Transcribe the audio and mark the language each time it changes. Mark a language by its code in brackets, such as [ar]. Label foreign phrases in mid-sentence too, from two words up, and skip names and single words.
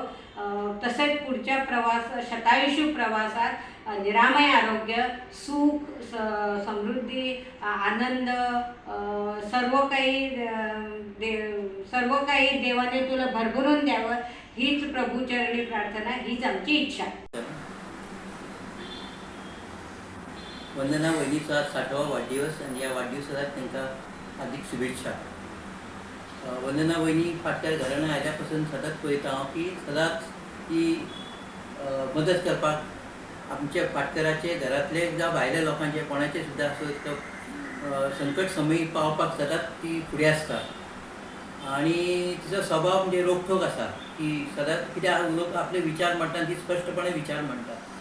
[mr] तसेच पुढच्या शतायुषी प्रवासात निरामय आरोग्य, सुख, समृद्धी, आनंद सर्व काही देवाने तुला भरभरून द्यावं हीच प्रभूचरणी प्रार्थना, हीच आमची इच्छा. वंदना वहिनीचा 60वा वाढदिवस आणि या वाढदिवसाला तांकां हार्दिक शुभेच्छा. [kok] वंदना वहिनी फाटल्या घराण्या आयल्यापासून सतत पळयता हांव की सदांच ती मदत करपाक आमच्या फाटकराचे घरातले जावं भायल्या लोकांचे कोणाचे सुद्दां असो संकट समयी पावपाक सदांच ती फुडें आसता. आणि तिचो स्वभाव म्हणजे रोखठोक आसा की सदांच कित्याक लोक आपले विचार म्हणटा ती स्पश्टपणे विचार म्हणटा.